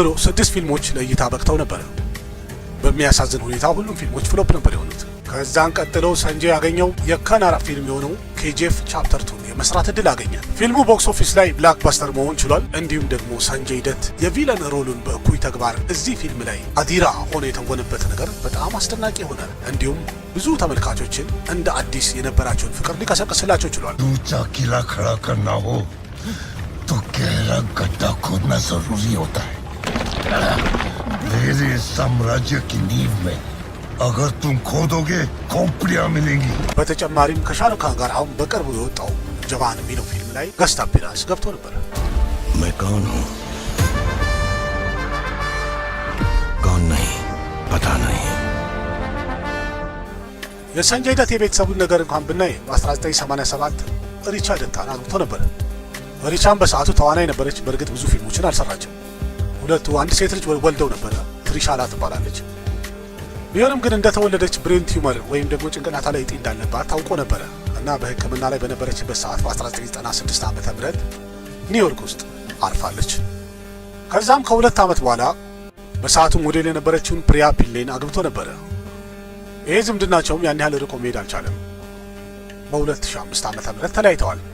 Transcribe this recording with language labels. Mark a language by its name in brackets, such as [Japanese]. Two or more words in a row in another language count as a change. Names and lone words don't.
[Amharic] 6 ፊልሞች ለእይታ በቅተው ነበር። በሚያሳዝን ሁኔታ ሁሉም ፊልሞች ፍሎፕ ነበር የሆኑት። ከዛን ቀጥለው ሰንጀይ ያገኘው የካናራ ፊልም የሆነው ኬጂኤፍ ቻፕተር 2 የመስራት እድል አገኘ። ፊልሙ [English] box office [Amharic] ላይ ብላክባስተር መሆን ችሏል። እንዲሁም ደግሞ ሰንጀይ ደት የቪለን ሮሉን በእኩይ ተግባር እዚህ ፊልም ላይ አዲራ ሆኖ የተወነበት ነገር በጣም አስደናቂ ሆነ። እንዲሁም ብዙ ተመልካቾችን እንደ አዲስ የነበራቸውን ፍቅር ሊቀሰቅስላቸው ችሏል። [Hindi] ऊंचा किला खड़ा करना हो तो गहरा गड्ढा खोदना जरूरी होता है। मेरे साम्राज्य की नींव में अगर तुम खोदोगे खोपड़ियां मिलेंगी। [Amharic] በተጨማሪም ከሻሩክ खान ጋር አሁን በቅርቡ የወጣው ጀዋን የሚለው ፊልም ላይ [English] guest appearance [Amharic] ገብቶ ነበር። [Hindi] मैं कौन हूँ कौन नहीं पता नहीं। [Amharic] የሰንጀይ ደት የቤተሰቡን ነገር እንኳን ብናይ በ1987 ሪቻ ደታን አግብቶ ነበር። ሪቻን በሰዓቱ ተዋናይ ነበረች። በእርግጥ ብዙ ፊልሞችን አልሰራችም። ሁለቱ አንድ ሴት ልጅ ወልደው ነበረ። ትሪሻላ ትባላለች። ቢሆንም ግን እንደተወለደች [English] brain tumor [Amharic] ወይም ደግሞ ጭንቅላታ ላይ እጢ እንዳለባት ታውቆ ነበረ እና በሕክምና ላይ በነበረችበት ሰዓት በ1996 ዓ.ም ኒውዮርክ ውስጥ አርፋለች። ከዛም ከ2 ዓመት በኋላ በሰዓቱ ሞዴል የነበረችውን ፕሪያ ፒሌን አግብቶ ነበረ። ይህ ዝምድናቸውም ያን ያህል ርቆ መሄድ አልቻለም። በ2005 ዓ.ም ተለያይተዋል።